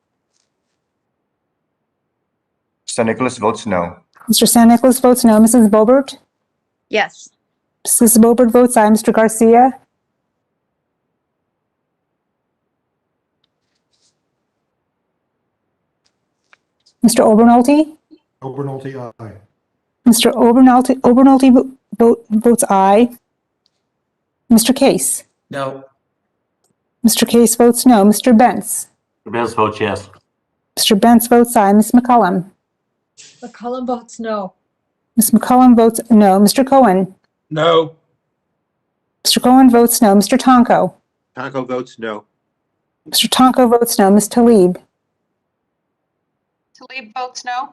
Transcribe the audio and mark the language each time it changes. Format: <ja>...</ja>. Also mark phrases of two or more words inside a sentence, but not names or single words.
<en>San Nicolas votes no. Mr. San Nicolas votes no. Mrs. Bobert? Yes. Mrs. Bobert votes aye. Mr. Garcia? Mr. Obernolte? Obernolte, aye. Mr. Obernolte votes aye. Mr. Case? No. Mr. Case votes no. Mr. Bentz? Benz votes yes. Mr. Bentz votes aye. Ms. McCullum? McCullum votes no. Ms. McCullum votes no. Mr. Cohen? No. Mr. Cohen votes no. Mr. Tonko? Tonko votes no. Mr. Tonko votes no. Ms. Talib? Talib votes no.</en>